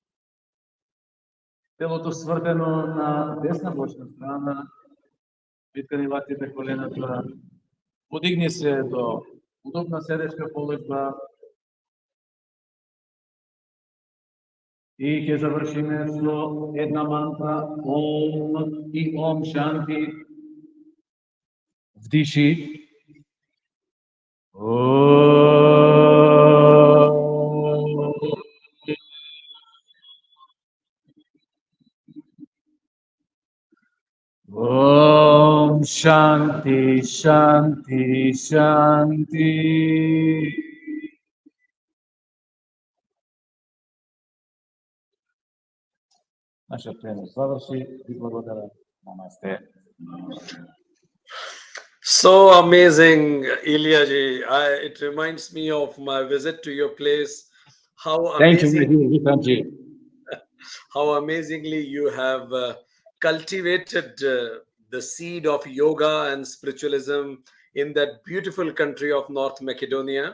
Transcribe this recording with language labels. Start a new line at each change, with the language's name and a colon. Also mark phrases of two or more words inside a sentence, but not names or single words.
Macedonian: Телото свртено на десна бочна страна. Виткани лактите колената, подигни се до удобна седечка положба и ќе завршиме со една мантра Ом и
Sanskrit: ॐ शान्ति.
Macedonian: Вдиши.
Sanskrit: ॐ शान्ति शान्ति शान्ति.
Macedonian: Наша пренос заврши. Ви благодаря. Намасте.
English: So amazing, Ilyaji. It reminds me of my visit to your place. How amazing! How amazingly you have cultivated the seed of yoga and spiritualism in that beautiful country of North Macedonia.